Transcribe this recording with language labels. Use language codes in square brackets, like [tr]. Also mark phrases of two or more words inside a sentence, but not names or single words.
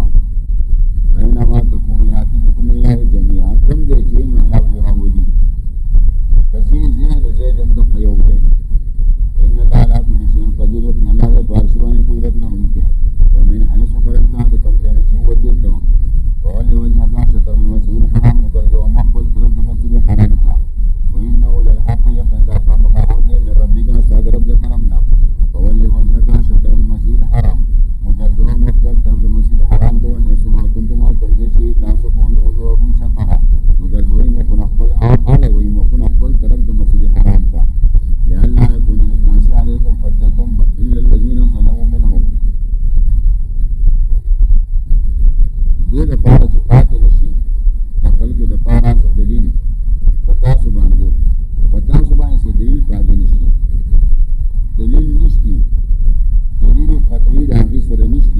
[ar] اینما تکونوا یأتی بکم الله جمیعا. [ps] کوم دی چې نو الله به راولي. که ځې ځې نو ځای د همدغه یو دی. [ar] ان الله علی کل شیء قدیر. [ps] یقینا الله د په هر شي باندې قدرت لرونکی. [ar] ومن حیث خرجت [ps] د کوم ځای نه چې ووتې ته [ar] فول وجهک شطر المسجد الحرام، [ps] وګرځوه مخ خپل طرف د مسجد حرام ته. [ar] وانه للحق، [ps] یقینا دا خامخا حق دی [ar] من ربک [ps] ستا د رب د طرف نه. [ar] فول وجهک شطر المسجد الحرام، [ps] وګرځوه مخ خپل طرف د مسجد حرام ته. [ar] ونحیث ما کنتم، [ps] او کوم ځای چې تاسو [ar] فولوهم شطره، [ps] وګرځوئ مخونه خپل او اړوئ مخونه خپل طرف د مسجد حرام ته. [ar] لئلا یکون للناس علیکم حجة الا الذین ظلموا منهم. [ps] دې دپاره چې پاتې نه شي د خلکو دپاره څه دلیل په تاسو باندې څه دلیل پاتې نه شي. دلیل نشتی، دلیل قطعي د هغې سره نشتی.